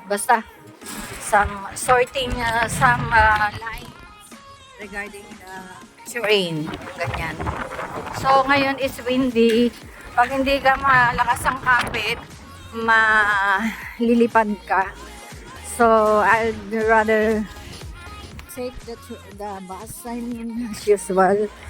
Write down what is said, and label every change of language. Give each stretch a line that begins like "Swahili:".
English: Basta, some sorting, some lines regarding the train, ganyan. So, ngayon is windy.
Filipino: Pag hindi ka malakas ang kapit, malilipad ka.
English: So, I'd rather take the bus, I mean, as usual.